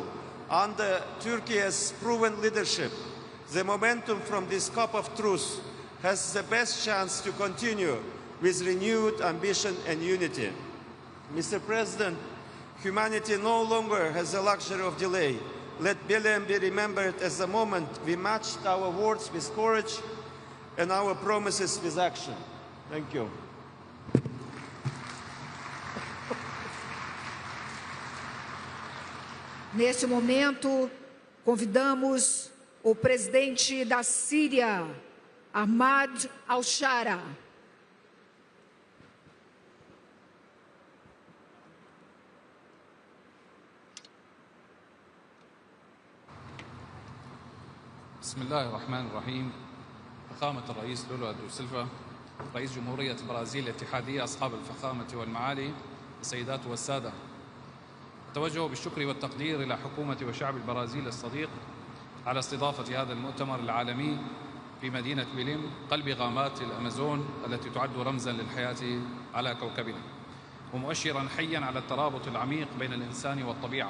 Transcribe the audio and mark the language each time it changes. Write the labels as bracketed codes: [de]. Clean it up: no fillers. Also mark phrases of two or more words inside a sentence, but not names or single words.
[en] Under Turkey's proven leadership, the momentum from this COP of truth has the best chance to continue with renewed ambition and unity. Mr. President, humanity no longer has the luxury of delay. Let Belém be remembered as the moment we matched our words with courage and our promises with action. Thank you. [pt] Neste momento, convidamos o presidente da Síria, Ahmad al-Shara. [ar] بسم الله الرحمن الرحيم. فخامة الرئيس لولا دو سيلفا، رئيس جمهورية برازيل الاتحادية، أصحاب الفخامة والمعالي، السيدات والسادة، أتوجه بالشكر والتقدير إلى حكومة وشعب البرازيل الصديق على استضافة هذا المؤتمر العالمي في مدينة بيليم، قلب غابات الأمازون التي تعد رمزاً للحياة على كوكبنا، ومؤشراً حياً على الترابط العميق بين الإنسان والطبيعة.